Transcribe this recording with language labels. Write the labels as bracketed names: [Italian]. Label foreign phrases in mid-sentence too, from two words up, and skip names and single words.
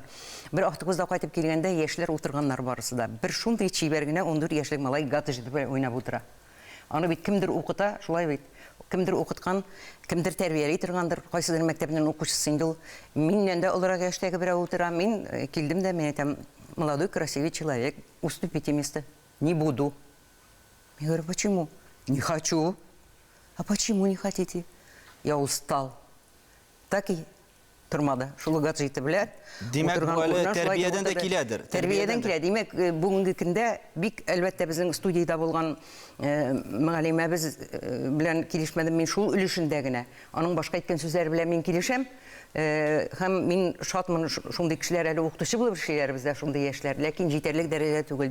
[Tatar] Бер автобуста кайтып килгәндә яшьләр утырганнар барысы да. Бер шундый чибәр генә 14 яшьлек малай гаджет белән уйнап утыра. Аны бит кемдер укыта, шулай бит. Кемдер укыткан, кемдер тәрбияли торгандыр, кайсыдыр мәктәпнең укучысы инде ул. Миннән дә олырак яшьтәге берәү утыра. Мин килдем дә, мен әйтәм, [Russian] молодой красивый человек, уступите место. Не буду. Я говорю, почему? Не хочу. А почему не хотите? Я устал. Так и тормады. [Tatar] Шул гаджеты белән. Димәк, бу әле тәрбиядән дә киләдер. Тәрбиядән килә. Димәк, бүгенге көндә бик әлбәттә безнең студиядә булган мөгаллимәбез белән килешмәдем мин шул өлешендә генә. Аның башка әйткән сүзләре белән мин килешәм. Һәм мин шатмын шундый кешеләр әле укытучы булып эшләр бездә шундый яшьләр, ләкин җитәрлек дәрәҗәдә түгел.